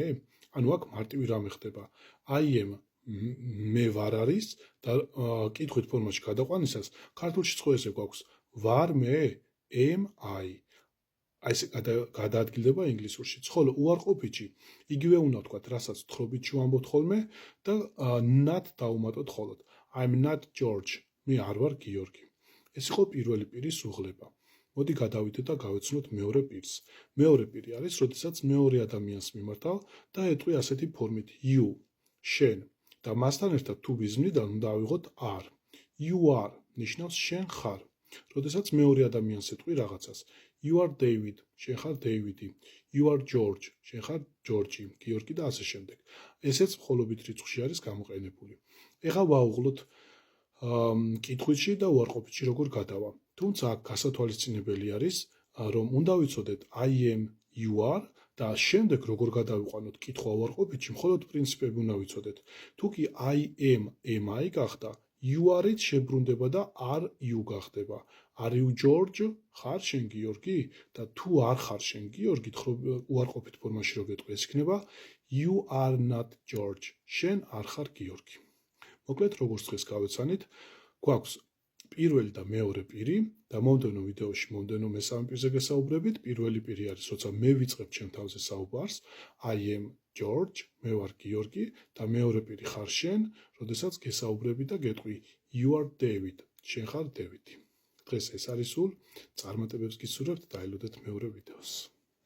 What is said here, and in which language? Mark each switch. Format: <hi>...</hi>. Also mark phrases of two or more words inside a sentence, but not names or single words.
<ka>ანუ აქ მარტივი რამე ხდება.</ka> <en>I am</en> <ka>მე ვარ არის და კითხვით ფორმაში გადაყვანისას ქართულშიც ხო ესე გვაქვს ვარ მე</ka> <en>am I.</en> <ka>აი ესე გადაადგილდება ინგლისურშიც. ხოლო უარყოფითში იგივე უნდა ვთქვათ, რასაც თხრობითში ვამბობთ ხოლმე და not დავუმატოთ ხოლოდ.</ka> <en>I'm not George.</en> <ka>მე არ ვარ გიორგი. ეს იყო პირველი პირის უღლება. მოდი გადავიდეთ და გავეცნოთ მეორე პირს. მეორე პირი არის, როდესაც მეორე ადამიანს მიმართავ და ეტყვი ასეთი ფორმით you, შენ და მასთან ერთად თუ ბიზნიდან უნდა ავიღოთ are.</ka> <en>You are</en> <ka>ნიშნავს შენ ხარ. როდესაც მეორე ადამიანს ეტყვი რაღაცას.</ka> <en>You are David,</en> <ka>შენ ხარ დეივიდი.</ka> <en>You are George,</en> <ka>შენ ხარ ჯორჯი, გიორგი და ასე შემდეგ. ესეც მხოლობით რიცხვში არის გამოყენებული. ეხლა ვაუღლოთ კითხვით და უარყოფითში როგორ გადავა. თუმცა აქ გასათვალისწინებელი არის, რომ უნდა ვიცოდეთ</ka> <en>I am, you are</en> <ka>და შემდეგ როგორ გადავიყვანოთ კითხვა უარყოფითში, მხოლოდ პრინციპები უნდა ვიცოდეთ. თუ კი</ka> <en>I am, am I</en> <ka>გახდა,</ka> <en>you are-</en> <ka>ით შებრუნდება და</ka> <en>are you</en> <ka>გახდება.</ka> <en>Are you George?</en> <ka>ხარ შენ გიორგი? და თუ არ ხარ შენ გიორგი, უარყოფით ფორმაში რო გეტყვი, ეს იქნება</ka> <en>you are not George.</en> <ka>შენ არ ხარ გიორგი. მოკლედ, როგორც დღეს გავეცანით, გვაქვს პირველი და მეორე პირი და მომდევნო ვიდეოში მომდევნო მესამე პირზე გესაუბრებით. პირველი პირი არის, როცა მე ვიწყებ ჩემ თავზე საუბარს,</ka> <en>I am George,</en> <ka>მე ვარ გიორგი და მეორე პირი ხარ შენ, როდესაც გესაუბრები და გეტყვი</ka> <en>you are David,</en> <ka>შენ ხარ დევიდი. დღეს ეს არის სულ, წარმატებებს გისურვებთ, დაელოდეთ მეორე ვიდეოს.</ka>